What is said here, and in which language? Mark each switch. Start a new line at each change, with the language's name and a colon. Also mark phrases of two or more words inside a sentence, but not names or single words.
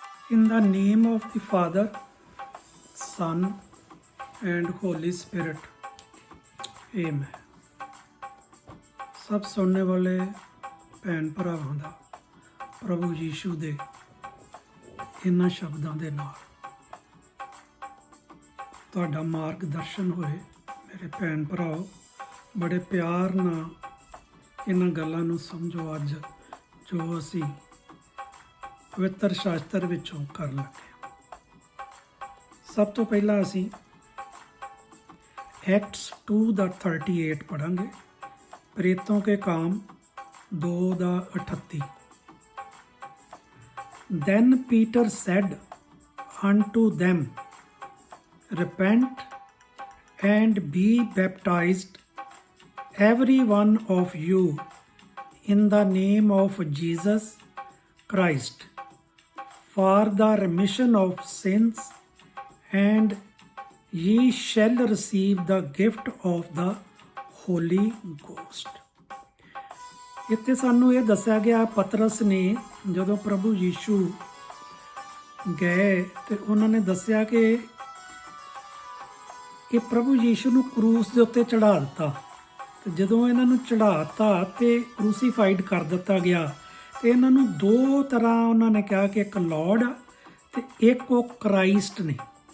English: In the name of the Father, Son, and Holy Spirit. Amen.
Punjabi: ਸਭ ਸੁਣਨੇ ਵਾਲੇ ਭੈਣ ਭਰਾਵਾਂ ਦਾ ਪ੍ਰਭੂ ਯੀਸ਼ੂ ਦੇ ਇਹਨਾਂ ਸ਼ਬਦਾਂ ਦੇ ਨਾਲ ਤੁਹਾਡਾ ਮਾਰਗਦਰਸ਼ਨ ਹੋਏ। ਮੇਰੇ ਭੈਣ ਭਰਾਓ, ਬੜੇ ਪਿਆਰ ਨਾਲ ਇਹਨਾਂ ਗੱਲਾਂ ਨੂੰ ਸਮਝੋ ਅੱਜ ਜੋ ਅਸੀਂ ਪਵਿੱਤਰ ਸ਼ਾਸਤਰ ਵਿੱਚੋਂ ਕਰਨ ਲੱਗੇ। ਸਭ ਤੋਂ ਪਹਿਲਾਂ ਅਸੀਂ एक्ट्स 2:38 पढ़ेंगे।
Hindi: प्रेतों के काम 2:38।
English: Then Peter said unto them, Repent and be baptized, every one of you, in the name of Jesus Christ, for the remission of sins, and ye shall receive the gift of the Holy Ghost।
Punjabi: ਇੱਥੇ ਸਾਨੂੰ ਇਹ ਦੱਸਿਆ ਗਿਆ, ਪਤਰਸ ਨੇ ਜਦੋਂ ਪ੍ਰਭੂ ਯੀਸ਼ੂ ਗਏ ਤੇ ਉਹਨਾਂ ਨੇ ਦੱਸਿਆ ਕਿ ਇਹ ਪ੍ਰਭੂ ਯੀਸ਼ੂ ਨੂੰ ਕਰੂਸ ਦੇ ਉੱਤੇ ਚੜ੍ਹਾ ਦਿੱਤਾ। ਤੇ ਜਦੋਂ ਇਹਨਾਂ ਨੂੰ ਚੜ੍ਹਾਤਾ ਤੇ ਕਰੂਸੀਫਾਈਡ ਕਰ ਦਿੱਤਾ ਗਿਆ ਤੇ ਇਹਨਾਂ ਨੂੰ ਦੋ ਤਰ੍ਹਾਂ ਉਹਨਾਂ ਨੇ ਕਿਹਾ ਕਿ ਇੱਕ ਲੌਰਡ ਆ ਤੇ ਇੱਕ ਉਹ ਕ੍ਰਾਈਸਟ ਨੇ।